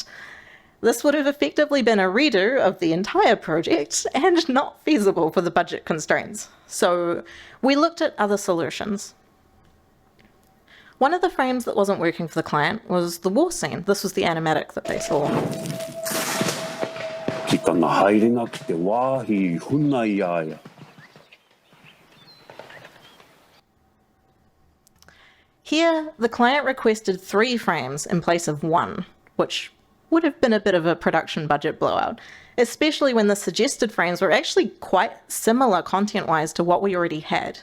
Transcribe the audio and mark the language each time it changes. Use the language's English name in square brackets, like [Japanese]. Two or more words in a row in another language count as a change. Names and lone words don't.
[English] This would have effectively been a redo of the entire project and not feasible for the budget constraints. So we looked at other solutions. One of the frames that wasn't working for the client was the war scene. This was the animatic that they saw. [Māori] Ki tana haerenga ki te wāhi I huna I aia. [English] Here, the client requested 3 frames in place of 1, which would have been a bit of a production budget blowout, especially when the suggested frames were actually quite similar content-wise to what we already had.